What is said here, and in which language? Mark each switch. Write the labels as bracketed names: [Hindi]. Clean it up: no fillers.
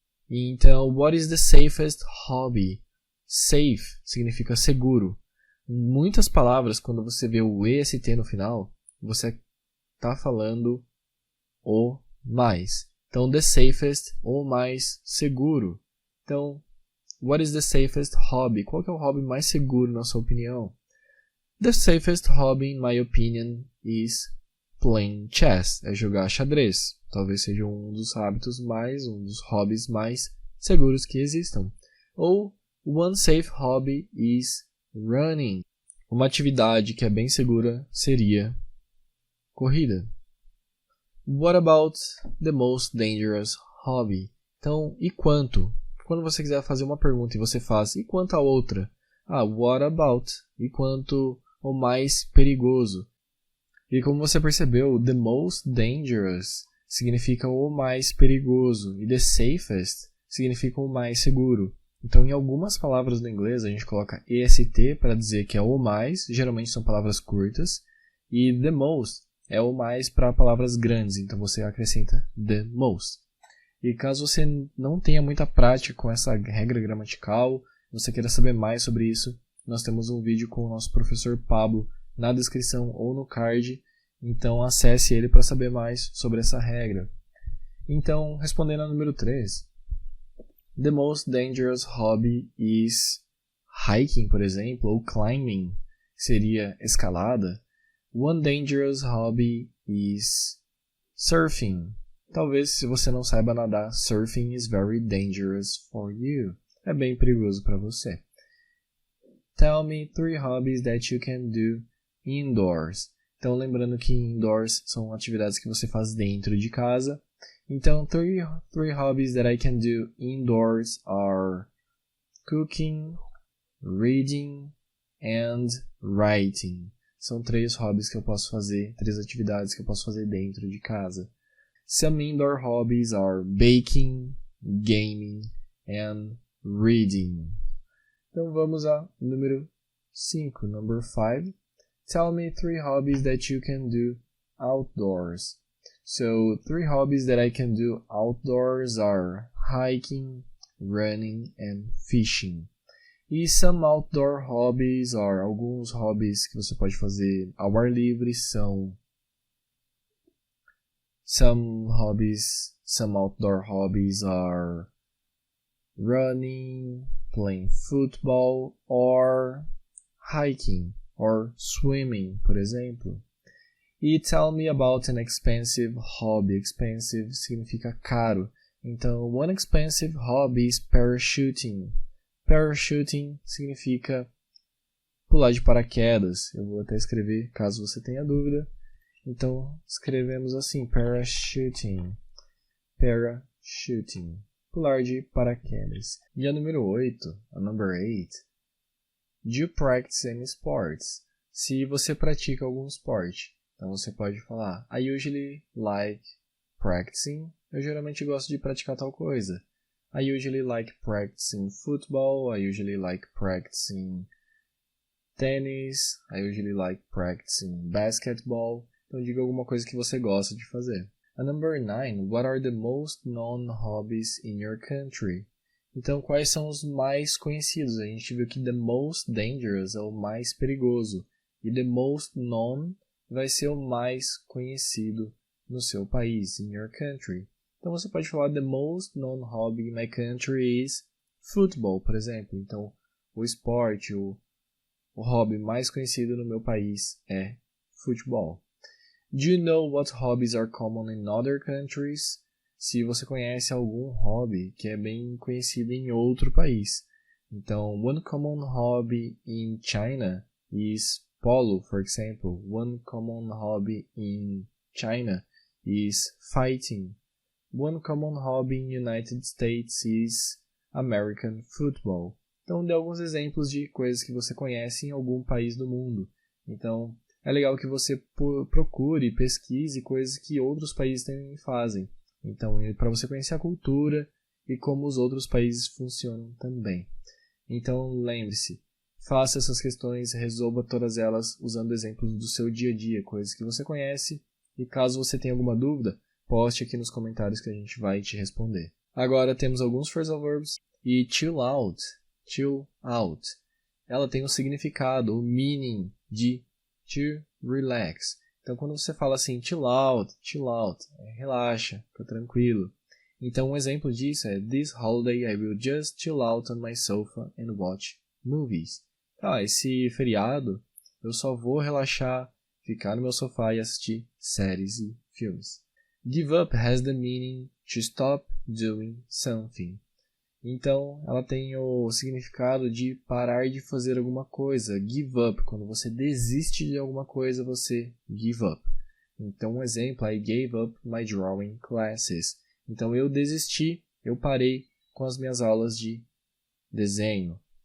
[English] Então, what is the safest hobby? [Portuguese] Safe significa seguro. Muitas palavras, quando você vê o EST no final, você está falando o mais. Então, the safest, o mais seguro. [English] Então, what is the safest hobby? [Portuguese] Qual que é o hobby mais seguro na sua opinião? [English] The safest hobby, in my opinion, is playing chess. [Portuguese] É jogar xadrez. Talvez seja um dos hobbies mais seguros que existam. [English] Ou one safe hobby is running. [Portuguese] Uma atividade que é bem segura seria corrida. [English] What about the most dangerous hobby? [Portuguese] Então, e quanto? Quando você quiser fazer uma pergunta e você faz, e quanto a outra? [English] What about? [Portuguese] E quanto o mais perigoso? E como você percebeu, [English] the most dangerous [Portuguese] significa o mais perigoso e the safest significa o mais seguro. Então, em algumas palavras no inglês, a gente coloca EST para dizer que é o mais, geralmente são palavras curtas, e the most é o mais para palavras grandes, então você acrescenta the most. E caso você não tenha muita prática com essa regra gramatical, você queira saber mais sobre isso, nós temos um vídeo com o nosso professor Pablo na descrição ou no card, então acesse ele para saber mais sobre essa regra. Então, respondendo ao número 3, [English] the most dangerous hobby is hiking, [Portuguese] por exemplo, ou climbing, que seria escalada. [English] One dangerous hobby is surfing. [Portuguese] Talvez se você não saiba nadar, [English] surfing is very dangerous for you. [Portuguese] É bem perigoso para você. [English] Tell me 3 hobbies that you can do indoors. [Portuguese] Então, lembrando que indoors são atividades que você faz dentro de casa. [English] Então, three hobbies that I can do indoors are cooking, reading, and writing. [Portuguese] São 3 hobbies que eu posso fazer, 3 atividades que eu posso fazer dentro de casa. [English] Some indoor hobbies are baking, gaming, and reading. [Portuguese] Então vamos ao número 5, number 5. [English] Tell me 3 hobbies that you can do outdoors. So, 3 hobbies that I can do outdoors are hiking, running, and fishing. E some outdoor hobbies, [Portuguese] alguns hobbies que você pode fazer ao ar livre são [English] some outdoor hobbies are running, playing football, or hiking, or swimming, [Portuguese] por exemplo. [English] E tell me about an expensive hobby. Expensive [Portuguese] significa caro. [English] Então, one expensive hobby is parachuting. [Portuguese] Parachuting significa pular de paraquedas. Eu vou até escrever caso você tenha dúvida. Então, escrevemos assim, parachuting. Parachuting. Pular de paraquedas. E a número 8, a number 8. [English] Do you practice any sports? [Portuguese] Se você pratica algum esporte. Então, você pode falar, [English] I usually like practicing. [Portuguese] Eu geralmente gosto de praticar tal coisa. [English] I usually like practicing football. I usually like practicing tennis. I usually like practicing basketball. [Portuguese] Então, diga alguma coisa que você gosta de fazer. [English] A number 9. What are the most known hobbies in your country? [Portuguese] Então, quais são os mais conhecidos? A gente viu que the most dangerous é o mais perigoso. E the most known vai ser o mais conhecido no seu país, [English] in your country. [Portuguese] Então você pode falar [English] the most known hobby in my country is football, [Portuguese] por exemplo. Então o esporte, o hobby mais conhecido no meu país é futebol. [English] Do you know what hobbies are common in other countries? [Portuguese] Se você conhece algum hobby que é bem conhecido em outro país. [English] Então, one common hobby in China is polo, for example. One common hobby in China is fighting. One common hobby in United States is American football. [Portuguese] Então, dê alguns exemplos de coisas que você conhece em algum país do mundo. Então, é legal que você procure, pesquise coisas que outros países também fazem. Então, para você conhecer a cultura e como os outros países funcionam também. Então, lembre-se, faça essas questões, resolva todas elas usando exemplos do seu dia a dia, coisas que você conhece. E caso você tenha alguma dúvida, poste aqui nos comentários que a gente vai te responder. Agora temos alguns phrasal verbs e chill out. Chill out. Ela tem um significado, o meaning de to relax. Então, quando você fala assim, chill out, relaxa, fica tranquilo. Então, um exemplo disso é [English] This holiday I will just chill out on my sofa and watch movies. [Portuguese] Esse feriado eu só vou relaxar, ficar no meu sofá e assistir séries e filmes. [English] Give up has the meaning to stop doing something. [Portuguese] Então, ela tem o significado de parar de fazer alguma coisa. Give up. Quando você desiste de alguma coisa, você give up. Então, um exemplo, [English] I gave up my drawing classes. [Portuguese] Então, eu desisti, eu parei com as minhas aulas de desenho.